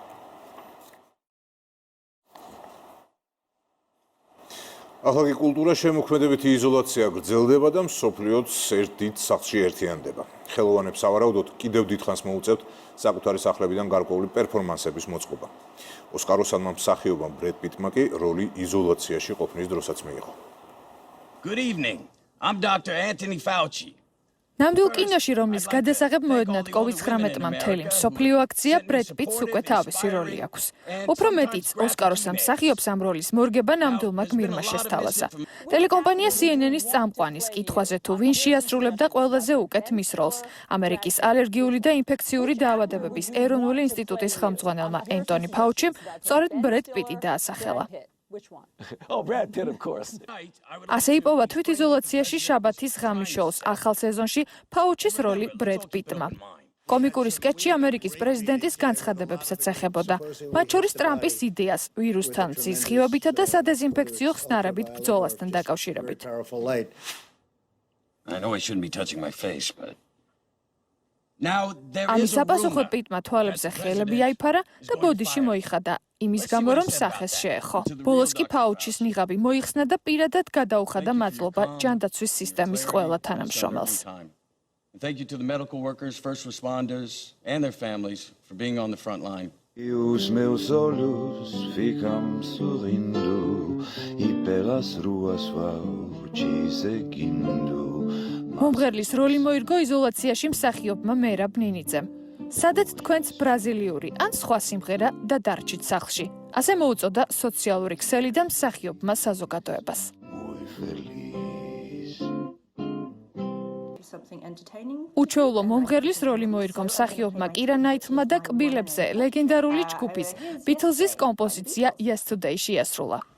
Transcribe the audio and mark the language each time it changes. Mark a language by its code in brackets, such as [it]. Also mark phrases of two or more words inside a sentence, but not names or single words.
[ka] ახალგაზრდა კულტურა შემოქმედებითი იზოლაცია გრძელდება და მსოფლიოც ერთ დიდ სახლში ერთიანდება. ხელოვანებს ავარაუდოთ კიდევ დიდხანს მოუწევთ საკუთარი სახლებიდან გარკვეული პერფორმანსების მოწყობა. ოსკაროსანმა მსახიობამ ბრედ პიტმა კი როლი იზოლაციაში ყოფნის დროსაც მიიღო. [en] Good evening. I'm Dr. Anthony Fauci. [ka] ნამდვილ კინოში, რომლის გადასაღებ მოედნად COVID-19-მა მთელი მსოფლიო აქცია, ბრედ პიტს უკვე თავისი როლი აქვს. უფრო მეტიც, ოსკაროსან მსახიობს ამ როლის მორგება ნამდვილმა გმირმა შესთავაზა. ტელეკომპანია CNN-ის წამყვანის კითხვაზე თუ ვინ შეასრულებდა ყველაზე უკეთ მის როლს, ამერიკის ალერგიული და ინფექციური დაავადებების ეროვნული ინსტიტუტის ხელმძღვანელმა ენტონი ფაუჩიმ სწორედ ბრედ პიტი დაასახელა. [en] Oh, Brad Pitt, of course. [ka] ასე იპოვა თვითიზოლაციაში შაბათის ღამის შოუს ახალ სეზონში ფაუჩის როლი ბრედ პიტმა. კომიკური სკეჩი ამერიკის პრეზიდენტის განცხადებებსაც ეხებოდა, მათ შორის ტრამპის იდეას ვირუსთან მზის ხიობითა და სადეზინფექციო ხსნარებით ბრძოლასთან დაკავშირებით. [en] I know I shouldn't be touching my face, but [ka] ამის საპასუხოდ პიტმა თვალებზე ხელები აიფარა და ბოდიში მოიხადა, იმის გამო რომ სახეს შეეხო. ბოლოს კი ფაუჩის ნიღაბი მოიხსნა და პირადად გადაუხადა მადლობა ჯანდაცვის სისტემის ყველა თანამშრომელს. [en] thank you to the medical workers, first responders, and their families for being on the front line. [pt] E os meus olhos ficam sorrindo e pelas ruas vou te seguindo. [ka] მომღერლის როლი მოირგო იზოლაციაში მსახიობმა მერაბ ნინიძემ. სადაც თქვენც ბრაზილიური ან სხვა სიმღერა და დარჩით სახლში. ასე მოუწოდა სოციალური ქსელი და მსახიობმა საზოგადოებას. უჩვეულო მომღერლის როლი მოირგო მსახიობმა კირა ნაითლმა და კბილებზე ლეგენდარული ჯგუფის ბითლზის კომპოზიცია Yesterday შეასრულა.